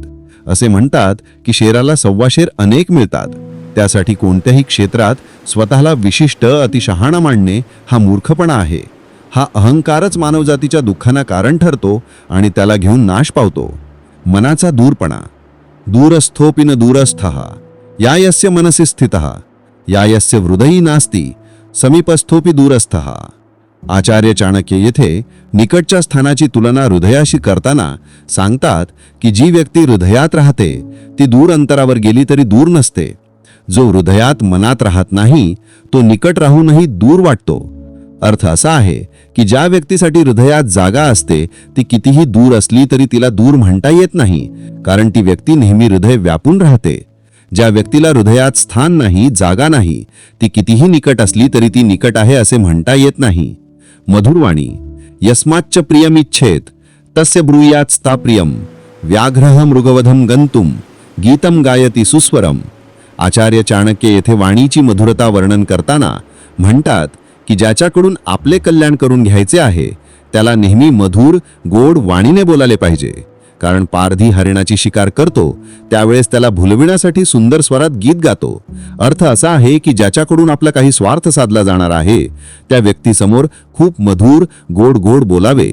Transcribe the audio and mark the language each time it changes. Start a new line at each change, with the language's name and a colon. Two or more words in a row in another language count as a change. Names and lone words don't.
Marathi: असे म्हणतात की शेराला 1.25 शेर अनेक मिळतात. त्यासाठी कोणत्याही क्षेत्रात स्वतःला विशिष्ट, अतिशहाणा मानणे हा मूर्खपणा आहे. हा अहंकारच मानवजातीच्या दुःखांना कारण ठरतो आणि त्याला घेऊन नाश पावतो. मनाचा दूरपणा.
Sanskrit: दूरस्थोपि न दूरस्थः या यस्य मनसि स्थितः या यस्य हृदयी नास्ति समीपस्थोपि दूरस्थः.
Marathi: आचार्य चाणक्य येथे निकटच्या स्थानाची तुलना हृदयाशी करताना सांगतात की जी व्यक्ती हृदयात राहते ती दूर अंतरावर गेली तरी दूर नसते. जो हृदयात, मनात राहत नाही तो निकट राहूनही दूर वाटतो. अर्थ असा आहे की ज्या व्यक्तीसाठी हृदयात जागा असते ती कितीही दूर असली तरी तिला दूर म्हणता येत नाही, कारण ती व्यक्ती नेहमी हृदय व्यापून राहते. ज्या व्यक्तीला हृदयात स्थान नाही, जागा नाही, ती कितीही निकट असली तरी ती निकट आहे असे म्हणता येत नाही. मधुरवाणी.
Sanskrit: यस्माच्च प्रियमिच्छेत तस्य ब्रूयात्स्ता प्रियम व्याघ्रः मृगवधम गंतुम गीतम गायती सुस्वरम.
Marathi: आचार्य चाणक्य येथे वाणीची मधुरता वर्णन करताना म्हणतात की ज्याच्याकडून आपले कल्याण करून घ्यायचे आहे त्याला नेहमी मधुर, गोड वाणीने बोलाले पाहिजे. कारण पारधी हरिणाची शिकार करतो त्यावेळेस त्याला भुलविण्यासाठी सुंदर स्वरात गीत गातो. अर्थ असा आहे की ज्याच्याकडून आपला काही स्वार्थ साधला जाणार आहे त्या व्यक्तीसमोर खूप मधुर, गोड गोड बोलावे.